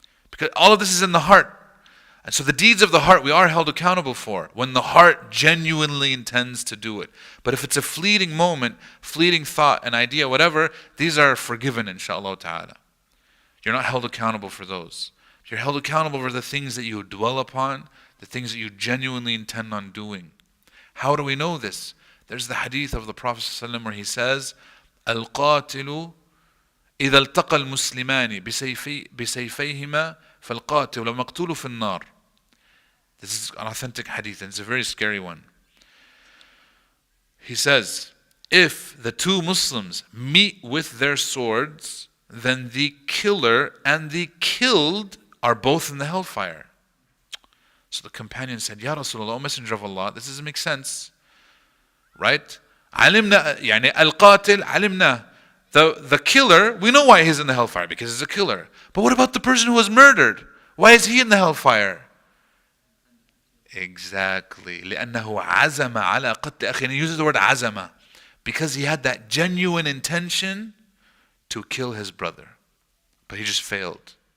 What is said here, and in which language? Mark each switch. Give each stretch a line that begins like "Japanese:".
English: Because all of this is in the heart. And so the deeds of the heart we are held accountable for when the heart genuinely intends to do it. But if it's a fleeting moment, fleeting thought, an idea, whatever, these are forgiven, inshaAllah ta'ala. You're not held accountable for those. You're held accountable for the things that you dwell upon, the things that you genuinely intend on doing. How do we know this? There's the hadith of the Prophet ﷺ where he says,
Arabic: القاتل إذا التقى المسلمان بسيفيهما فالقاتل مقتول في النار.
English: This is an authentic hadith and it's a very scary one. He says, if the two Muslims meet with their swords, then the killer and the killed are both in the hellfire. So the companion said, Ya Rasulullah, O Messenger of Allah, this doesn't make sense. Right?
Arabic: علمنا يعني القاتل علمنا.
English: The killer, we know why he's in the hellfire, because he's a killer. But what about the person who was murdered? Why is he in the hellfire? Exactly.
Arabic: لأنه عزم على قتل أخيه.
English: And he uses the word عزم because he had that genuine intention to kill his brother. But he just failed.